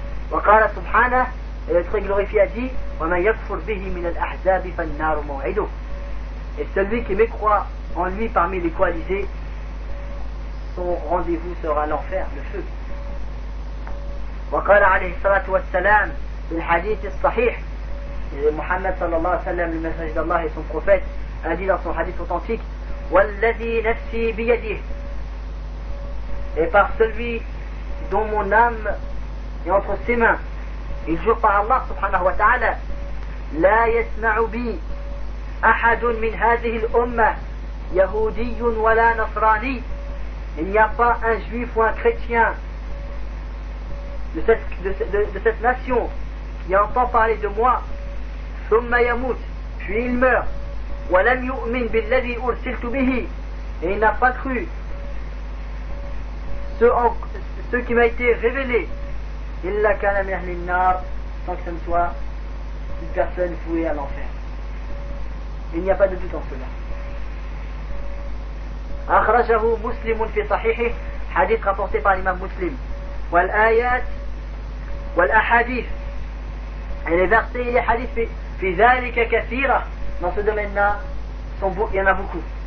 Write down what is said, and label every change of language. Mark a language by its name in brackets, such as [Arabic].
[Arabic] وقال سبحانه [French] et le très glorifié a dit [Arabic] وَمَنْ يَكْفُرْ بِهِ مِنَ الْأَحْزَابِ فَالنَّارُ مَوْعِدُ. [French] Et celui qui mécroit en lui parmi les coalisés, son rendez-vous sera l'enfer, le feu. [Arabic] وقال عليه الصلاة والسلام في الحديث الصحيح محمد صلى الله عليه وسلم المسجد الله [French] son prophète a dit dans son hadith authentique [Arabic] والذي نفسي بيده. [French] Et par celui dont mon âme est entre ses mains, il jure par Allah subhanahu wa ta'ala, [Arabic] لا يسمع بي أحد من هذه الأمة يهودي ولا نصراني. [French] Il n'y a pas un juif ou un chrétien de cette nation qui entend parler de moi, [Arabic] ثم يموت, [French] puis il meurt, [Arabic] ولم يؤمن بالذي أرسلت به, [French] et il n'a pas cru ce qui m'a été révélé, [Arabic] إلا كان من أهل النار, [French] sans que ce ne soit une personne fouée à l'enfer. Il n'y a pas de doute en cela. [Arabic] أخرجه مسلم في صحيحه, حديث [French] rapporté par l'imam [Arabic] مسلم. والآيات والأحاديث, [French] et les versets et les hadiths [Arabic] في ذلك كثيرة, [French] dans ce domaine-là il y en a beaucoup.